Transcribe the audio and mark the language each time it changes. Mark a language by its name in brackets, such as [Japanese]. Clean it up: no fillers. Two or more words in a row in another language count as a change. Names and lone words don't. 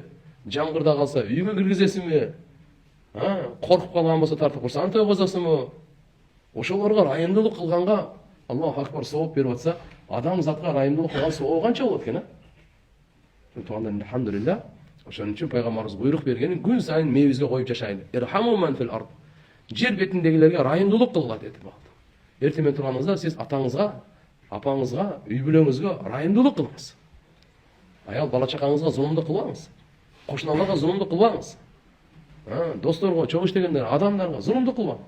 [Kyrgyz] Жамгырда калса үйүңө киргизесиңби? Коркуп калган болсо тартып курсантып койгозосуңбу? Ошолорго райымдуулук кылганга [Arabic] الله أكبر [Kyrgyz] сооп берип атса, адам затка райымдуулук кылган соо канча болот экен, Туугандар, алхамдулилlah. Ошон үчүн пайгамбарыбыз буйрук бергени күн сайын мээбизге коюп жашайлы. [Arabic] ارحموا من في الأرض. [Kyrgyz] Жер бетиндегилерге райымдуулук кылгыла деди бак. Эртең турганыңызда сиз атаңызга, апаңызга, үй бүлөңүзгө райымдуулук кылыңыз. Аял бала чакаңызга зулумдук кылбаңыз. Кошуналарга зулумдук кылбаңыз. Досторго, чоң иштегендер, адамдарга зулумдук кылбаңыз.